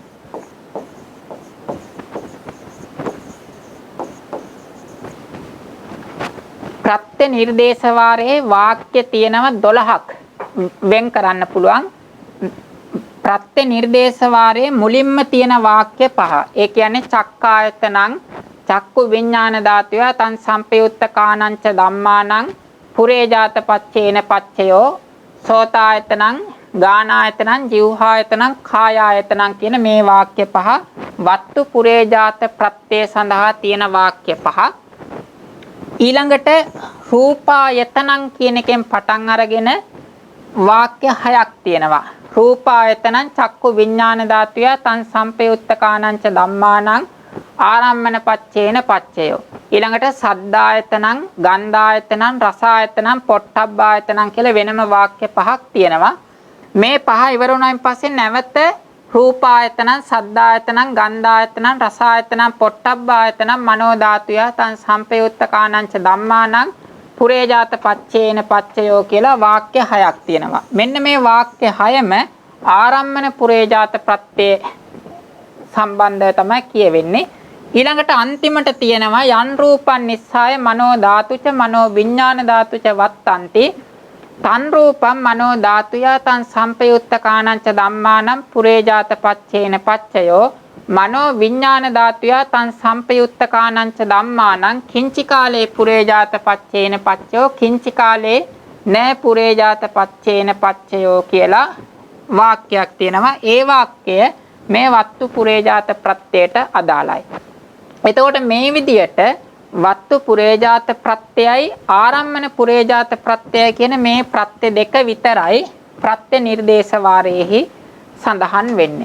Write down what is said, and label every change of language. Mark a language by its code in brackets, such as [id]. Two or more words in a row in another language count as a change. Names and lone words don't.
[si] ප්‍රත්‍ය නිර්දේශ වාරයේ වාක්‍ය තියෙනවා 12ක් වෙන් කරන්න පුළුවන්. ප්‍රත්‍ය නිර්දේශ වාරයේ මුලින්ම තියෙන වාක්‍ය 5. ඒ කියන්නේ [pi] චක්කායතනං චක්කු විඥාන ධාතුය තං සම්පයුත්ත කානංච ධම්මානං පුරේජාත පච්චේන පච්චයෝ සෝතායතනං ගානායතනං જીවහායතනං කායායතනං [si] කියන මේ වාක්‍ය 5 වත්තු පුරේජාත ප්‍රත්‍ය සඳහා තියෙන වාක්‍ය 5. ඊළඟට රූපායතනං කියන එකෙන් පටන් අරගෙන වාක්‍ය 6ක් තියෙනවා. [pi] රූපායතනං චක්කු විඥාන ධාතුය තං සම්පයුත්ත කානංච ධම්මානං ආරම්මන පච්චේන පච්චයෝ. [si] ඊළඟට [pi] සද්දායතනං ගන්ධායතනං රසායතනං පොට්ටබ්බායතනං [si] කියලා වෙනම වාක්‍ය 5ක් තියෙනවා. මේ 5 ඉවර වුණායින් පස්සේ නැවත [pi] රූපායතනං සද්දායතනං ගන්ධායතනං රසායතනං පොට්ටබ්බායතනං මනෝ ධාතුය තං සම්පයුත්ත කානංච ධම්මානං පුරේජාත පච්චේන පච්චයෝ [si] කියලා වාක්‍ය 6ක් තියෙනවා. මෙන්න මේ වාක්‍ය 6ම ආරම්මන පුරේජාත ප්‍රත්‍ය සම්බන්ධව තමයි කියවෙන්නේ. ඊළඟට අන්තිමට තියෙනවා [pi] යන් රූපං නිස්සාය මනෝ ධාතුච මනෝ විඥාන ධාතුච වත්තන්ති තන් රූපං මනෝ ධාතුය තං සම්පයුත්ත කානංච ධම්මානං පුරේජාත පච්චේන පච්චයෝ මනෝ විඥාන ධාතුය තං සම්පයුත්ත කානංච ධම්මානං කිංචි කාලේ පුරේජාත පච්චේන පච්චයෝ කිංචි කාලේ න පුරේජාත පච්චේන පච්චයෝ [si] කියලා වාක්‍යයක් තියෙනවා. ඒ වාක්‍යය මේ වත්තු පුරේජාත ප්‍රත්‍යයට අදාළයි. එතකොට මේ විදියට වත්තු පුරේජාත ප්‍රත්‍යයයි ආරම්මන පුරේජාත ප්‍රත්‍යය කියන මේ ප්‍රත්‍ය දෙක විතරයි ප්‍රත්‍ය නිර්දේශ වාරයේහි සඳහන් වෙන්නේ.